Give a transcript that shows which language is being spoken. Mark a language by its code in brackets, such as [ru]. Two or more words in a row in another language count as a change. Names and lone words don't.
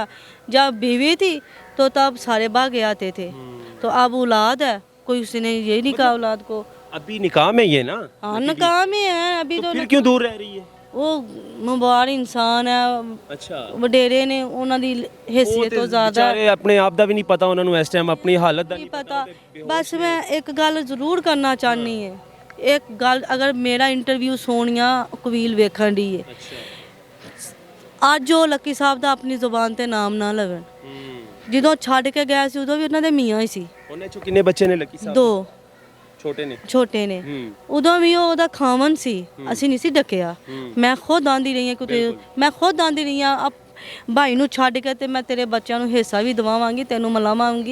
[hi] जब बीवी थी तो तब सारे भागे आते थे, तो अब औलाद है, कोई उसने ये नहीं कहा औलाद को। अभी निकाह में ये ना? हाँ निकाह में है अभी तो फिर क्यों दूर रह रही है? वो मुबारक इंसान है, अच्छा, वडेरे ने उन्हों की हैसियत तो ज़्यादा बेचारे अपने आप [pa] ਦਾ ਵੀ ਨਹੀਂ ਪਤਾ ਉਹਨਾਂ ਨੂੰ ਇਸ ਟਾਈਮ ਆਪਣੀ ਹਾਲਤ ਦਾ ਨਹੀਂ ਪਤਾ। ਬਸ ਮੈਂ ਇੱਕ ਗੱਲ ਜ਼ਰੂਰ ਕਰਨਾ ਚਾਹਨੀ ਹੈ, ਇੱਕ ਗੱਲ, ਅਗਰ ਮੇਰਾ ਇੰਟਰਵਿਊ ਸੋਨੀਆ ਕਬੀਲ ਵੇਖਣ ਦੀ ਹੈ, ਅੱਜ ਉਹ ਲੱਕੀ ਸਾਹਿਬ ਦਾ ਆਪਣੀ ਜ਼ੁਬਾਨ ਤੇ ਨਾਮ ਨਾ ਲਵਣ। ਜਦੋਂ ਛੱਡ ਕੇ ਗਿਆ ਸੀ ਉਦੋਂ ਵੀ ਉਹਨਾਂ ਦੇ ਮੀਆਂ ਹੀ ਸੀ, ਉਹਨੇ ਚੋਂ ਕਿੰਨੇ ਬੱਚੇ ਨੇ ਲੱਕੀ ਸਾਹਿਬ? 2 ਛੋਟੇ ਨੇ। ਛੋਟੇ ਨੇ। ਉਦੋਂ ਵੀ ਉਹ ਉਹਦਾ ਖਾਵਨ ਸੀ, ਅਸੀਂ ਨਹੀਂ ਸੀ ਡੱਕਿਆ। ਮੈਂ ਖੁਦ ਆਂਦੀ ਰਹੀ ਹਾਂ ਕਿ ਮੈਂ ਖੁਦ ਆਂਦੀ ਰਹੀ ਹਾਂ ਭਾਈ ਨੂੰ ਛੱਡ ਕੇ ਤੇ ਮੈਂ ਤੇਰੇ ਬੱਚਿਆਂ ਨੂੰ ਹਿੱਸਾ ਵੀ ਦਵਾਵਾਂਗੀ, ਤੈਨੂੰ ਮਿਲਾਵਾਂਗੀ।